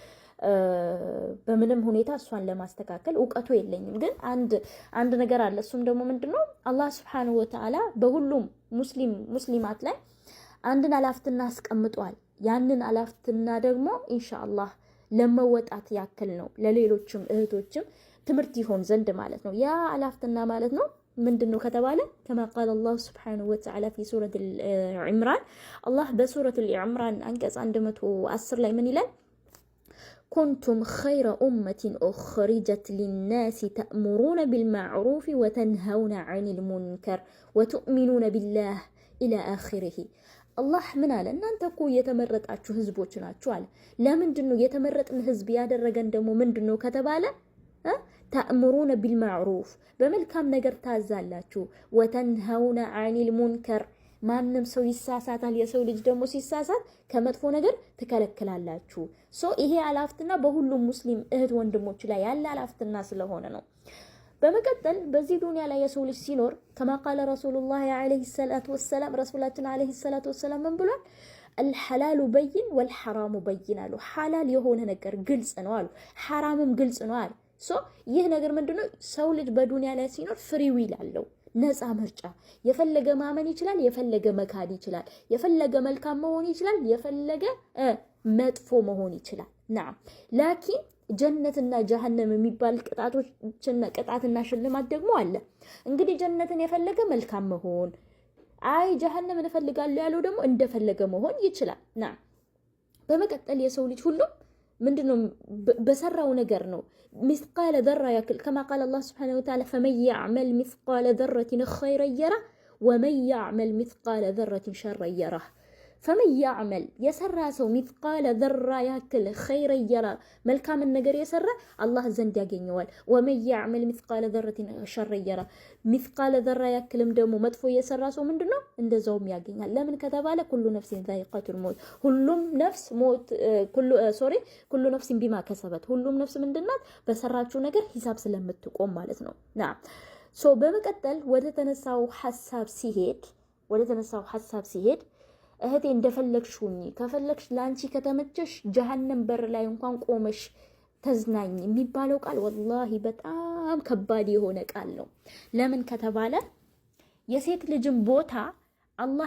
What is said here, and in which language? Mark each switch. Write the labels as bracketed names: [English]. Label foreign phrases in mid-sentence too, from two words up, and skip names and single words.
[Amharic] በምንም ሁኔታ እሷን ለማስተካከል እውቀቱ የለኝም። ግን አንድ ነገር አለ። እሱም ደግሞ ምንድነው አላህ [Arabic] سبحانه وتعالى [Amharic] በሁሉም ሙስሊማት ላይ አንድን አላፍትና አስቀምጧል። ያንን አላፍትና ደግሞ ኢንሻአላህ ለመወጣት ያክል ነው ለሌሎችም እህቶችም ትምህርት ይሆን ዘንድ ማለት ነው። ያ አላፍትና ማለት ነው ምንድነው ከተባለ [Arabic] كما قال الله سبحانه وتعالى في سورة العمران الله بسورة العمران [Amharic] አንቀጽ 110 ላይ ምን ይላል? [Arabic] كنتم خير أمة أخرجت للناس تأمرون بالمعروف وتنهون عن المنكر وتؤمنون بالله إلى آخره الله من قال ان انت [Amharic] እኮ የተመረጣችሁ ህዝቦች ናችሁ አለ። ለምንድነው የተመረጥን ህዝብ ያደረገን ደግሞ ምንድነው ከተባለ [Arabic] تأمرون بالمعروف [Amharic] በመልካም ነገር ታዛላችሁ [Arabic] وتنهون عن المنكر [Amharic] ማንንም ሰው ይሳሳታል። የሰው ልጅ ደግሞ ሲሳሳት ከመጥፎ ነገር ተከለክላላችሁ። ይሄ አላፍትና በሁሉም ሙስሊም እህት ወንድሞች ላይ ያለ አላፍትና ስለሆነ ነው። በመቀጠል በዚህ ዱንያ ላይ የሰው ልጅ ሲኖር [Arabic] كما قال رسول الله عليه الصلاه والسلام رسولاتنا عليه الصلاه والسلام [Amharic] ምን ብሏል? [Arabic] الحلال بين والحرام بين [Amharic] አሉ። ሐላል የሆነ ነገር ግልጽ ነው አሉ። ሐራምም ግልጽ ነው አሉ። ይህ ነገር ምንድነው? ሰው ልጅ በዱንያ ላይ ሲኖር [English] free will [Amharic] አለው፣ ነፃ ምርጫ። የፈለገ ማመን ይችላል፣ የፈለገ መካድ ይችላል፣ የፈለገ መልካም መሆን ይችላል፣ የፈለገ መጥፎ መሆን ይችላል። [Arabic] نعم لكن [Amharic] ጀነትና ጀሃነም የሚባል ቅጣትና ሽልማት ደግሞ አለ። እንግዲህ ጀነትን የፈለገ መልካም መሆን፣ አይ ጀሃነምን እፈልጋለሁ ያለው ደግሞ እንደፈለገ መሆን ይችላል። نعم በመቀጠል የሰው ልጅ ሁሉ ምንድነው በሰራው ነገር ነው [Arabic] مثقال ذره ያክል كما قال الله سبحانه وتعالى فمن يعمل مثقال ذره خيرا يره ومن يعمل مثقال ذره شرا يره فمن يعمل يسرى سو مثقال ذره ያክል خيرا يره [Amharic] መልካም ነገር የሰራ አላህ ዘንድ ያገኘዋል። [Arabic] ومن يعمل مثقال ذره شرا يره مثقال ذره [Amharic] ያክልም ደግሞ መጥፎ የሰራ ሰው ምንድነው እንደዛውም ያገኛል። ለምን ከተባለ [Arabic] كل نفس ذائقة الموت [Amharic] ሁሉም ነፍስ ሞት [Arabic] كل نفس بما كسبت [Amharic] ሁሉም ነፍስ ምንድናት በሰራችው ነገር ሂሳብ ስለምትቆም ማለት ነው። نعم በመቀጠል ወደ ተነሳው ሐሳብ ሲሄድ እህቴ እንደፈለግሽውኝ ከፈለግሽ ላንቺ ከተመቸሽ ጀሃነም በር ላይ እንኳን ቆመሽ ተዝናኝ የሚባለው ቃል ወላሂ በጣም ከባድ የሆነ ቃል ነው። ለምን ከተባለ የሴት ልጅን ቦታ አላህ